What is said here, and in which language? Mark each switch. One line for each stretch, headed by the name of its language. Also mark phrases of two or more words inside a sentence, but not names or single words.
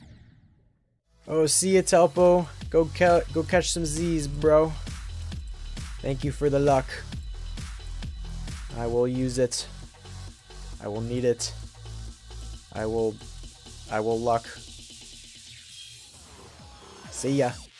English: Oh, see ya, Telpo. Go catch some Z's, bro. Thank you for the luck. I will use it. I will need it. I will luck. See ya.